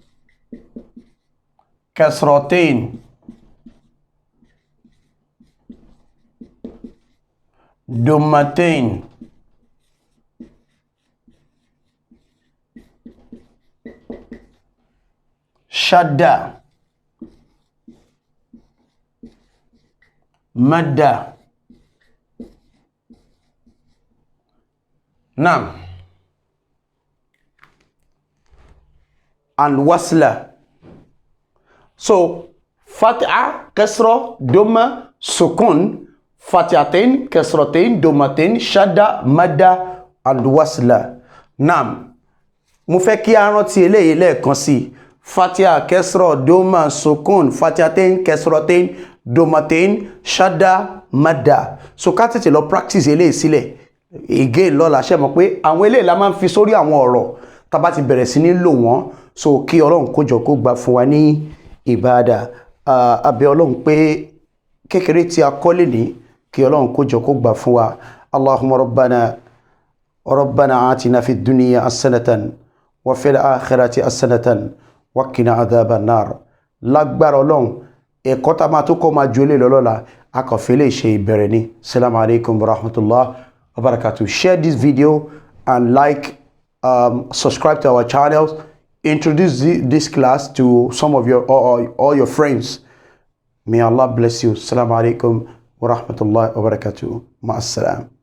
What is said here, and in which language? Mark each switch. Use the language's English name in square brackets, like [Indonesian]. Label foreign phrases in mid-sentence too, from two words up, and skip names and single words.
[Arabic] kasratain ضمتين شدة مدة. نعم. [English] and wasla. So [Arabic] فتحة كسرة ضمة سكون فتحتين كسرتين ضمتين شدة مدة and wasla. Naam. [Yoruba] Mo fẹ́ kí a rántí eléyìí lẹ́ẹ̀kan sí. [Arabic] فتحة كسرة ضمة سكون فتحتين كسرتين ضمتين شدة مدة. [Yoruba] So ká tètè lọ practice eléyìí sílẹ̀. Again lọ́la ṣe mọ̀ pé àwọn eléyìí la máa ń fi sórí àwọn ọ̀rọ̀ tá bá ti bẹ̀rẹ̀ sí ní lò wọ́n. So kí Ọlọ́run kó jọ kó gbà fún wa ní ìbádà. Abẹ́ Ọlọ́run pé kékeré tí a kọ́ leni kí Ọlọ́run kó jọ kó gbà fún wa. [Arabic] اللهم ربنا آتنا في الدنيا حسنة وفي الآخرة حسنة وقنا عذاب النار. [Yoruba] Lágbára Ọlọ́run ẹ̀kọ́ tá máa tó kọ́ máa jolè lọ́lọ́la a kàn fẹ́ lè ṣe ìbẹ̀rẹ̀ ni. [Arabic] السلام عليكم ورحمة الله وبركاته. [English] Share this video and subscribe to our channels. Introduce this class to some of your all your friends. May Allah bless you. [Arabic] السلام عليكم ورحمة الله وبركاته. Ma'assalam.